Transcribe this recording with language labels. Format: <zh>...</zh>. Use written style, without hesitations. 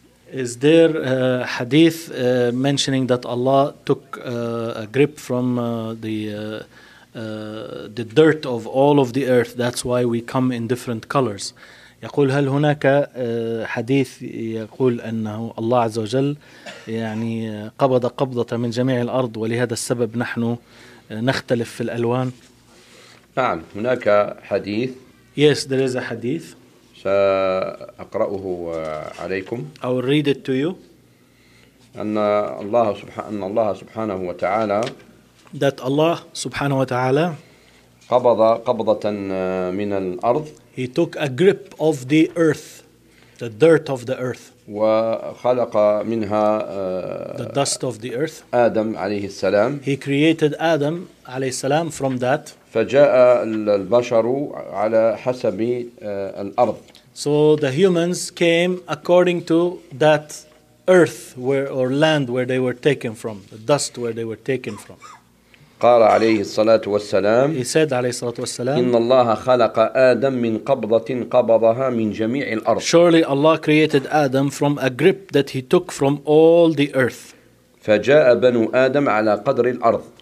<en>Is there a hadith mentioning that Allah took a grip from the dirt of all of the earth? That's why we come in different colors.</en> <ar>يقول هل هناك حديث يقول أنه الله عز وجل يعني قبض قبضة من جميع الأرض ولهذا السبب نحن نختلف في الألوان؟ نعم هناك حديث.</ar> <en>Yes, there is a hadith.</en> <ar>سأقرأه عليكم.</ar> <en>I will read it to you.</en> <ar>أن الله سبحان الله سبحانه وتعالى.</ar> <en>That Allah</en> <ar>سبحانه وتعالى. قبض قبضة من الأرض.</ar> <en>He took a grip of the earth, the dirt of the earth.</en> <ar>وخلق منها.</ar> <en>The dust of the earth.</en> <ar>آدم عليه السلام.</ar> <en>He created Adam</en> <ar>عليه السلام</ar> <en>from that.</en> <ar>فجاء البشر على حسب الأرض.</ar> <en>So the humans came according to that earth where or land where they were taken from, the dust where they were taken from.</en> <ar>قال عليه الصلاة والسلام.</ar> <en>He said</en> <ar>عليه الصلاة والسلام. إن الله خلق آدم من قبضة قبضها من جميع الأرض.</ar> <en>Surely Allah created Adam from a grip that he took from all the earth.</en> <ar>فجاء بنو آدم على قدر الأرض.</ar>